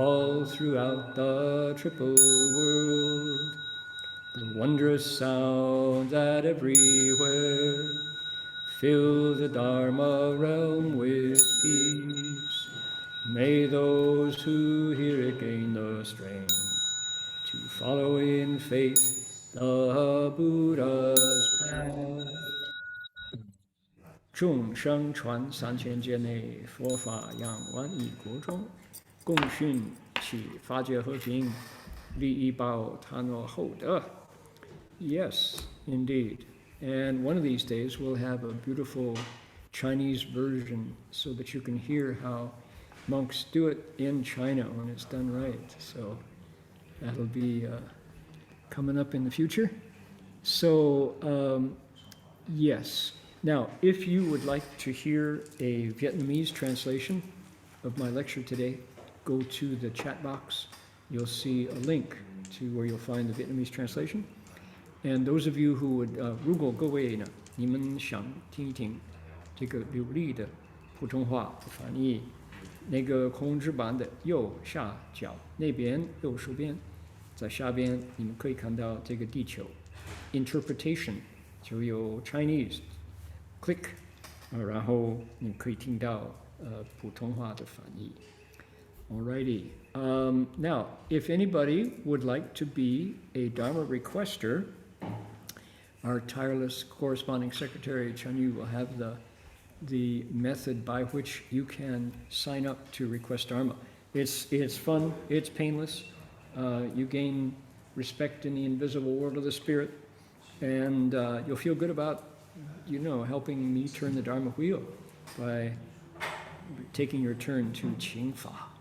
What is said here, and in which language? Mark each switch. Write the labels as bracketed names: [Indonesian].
[English] All throughout the triple world, the wondrous sound that everywhere fill the Dharma realm with peace. May those who hear it gain the strength to follow in faith the Buddha's path. [Chinese] 众生传3000劫内，佛法扬万亿国中，共训其法界和平，利益报他诺厚德。 [English] Yes, indeed. And one of these days we'll have a beautiful Chinese version so that you can hear how monks do it in China when it's done right. So that'll be coming up in the future. So, yes. Now, if you would like to hear a Vietnamese translation of my lecture today, go to the chat box. You'll see a link to where you'll find the Vietnamese translation. And those of you who would, [Chinese] 如果各位呢，你们想听一听这个流利的普通话的翻译，那个控制板的右下角那边右手边，在下边你们可以看到这个地球 interpretation 就有 Chinese。Click，然后你可以听到普通话的翻译。 [English] Alrighty. Now, if anybody would like to be a Dharma requester, our tireless corresponding secretary Chen Yu will have the method by which you can sign up to request Dharma. It's fun. It's painless. You gain respect in the invisible world of the spirit, and you'll feel good about helping me turn the Dharma wheel by taking your turn to Qing Fa.